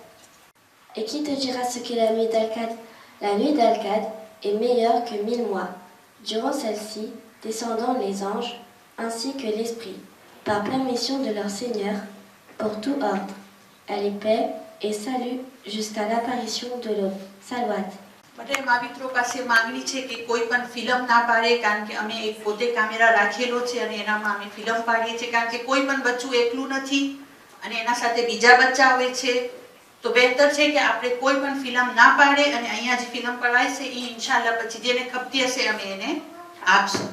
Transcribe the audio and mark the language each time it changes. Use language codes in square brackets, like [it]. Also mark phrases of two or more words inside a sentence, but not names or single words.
[fr] Et qui te dira ce qu'est la nuit d'Al-Qadr? La nuit d'Al-Qadr est meilleure que 1000 mois. Durant celle-ci, descendant les anges ainsi que l'esprit, par permission de leur Seigneur, pour tout ordre. Elle est paix et salut jusqu'à l'apparition de l'aube. Salwat. [gu] બધા મા મિત્રો પાસે માંગણી છે કે કોઈ પણ ફિલ્મ ના પાડે, કારણ કે અમે એક પોતે કેમેરા રાખેલો છે અને એનામાં અમે ફિલ્મ પાડીએ છીએ, કારણ કે કોઈ પણ બચ્ચું એકલું નથી અને એના સાથે બીજા બચ્ચા હોય છે. તો બહેતર છે કે આપણે કોઈ પણ ફિલ્મ ના પાડે, અને અહીંયા જે ફિલ્મ પડાય છે એ ઇન્શાલ્લાહ પછી જેને ખપતી હશે અમે એને આપશું.